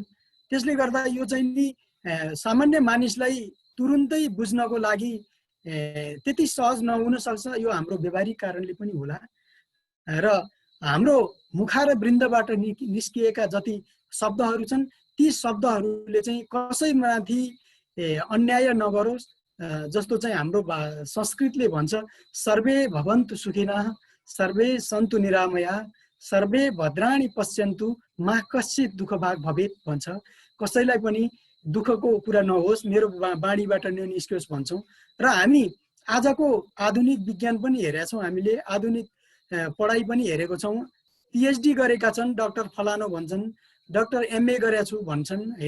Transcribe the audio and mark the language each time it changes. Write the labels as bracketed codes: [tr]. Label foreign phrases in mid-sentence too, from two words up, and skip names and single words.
[ne] त्यसले गर्दा यो चाहिँ नि सामान्य मानिसलाई तुरुन्तै बुझ्नको लागि त्यति सहज नहुन सक्छ। यो हाम्रो व्यवहारिक कारणले पनि होला र हाम्रो मुखा र वृन्दबाट निस्किएका जति शब्दहरू छन् ती शब्दहरूले चाहिँ कसैमाथि अन्याय नगरोस्, जस्तो चाहिँ हाम्रो संस्कृतले भन्छ [sa] सर्वे भवन्तु सुखिनः सर्वे सन्तु निरामयाः सर्वे भद्राणि पश्यन्तु मा कश्चित् दुःख भाग भवेत् [ne] भन्छ। कसैलाई पनि दुःखको कुरा नहोस्, मेरो बाणीबाट निस्कियोस् भन्छौँ। र हामी आजको आधुनिक विज्ञान पनि हेरेका छौँ, हामीले आधुनिक पढाइ पनि हेरेको छौँ। पिएचडी गरेका छन् डाक्टर फलानो भन्छन्, डाक्टर एमए गरेका छु भन्छन् हैन।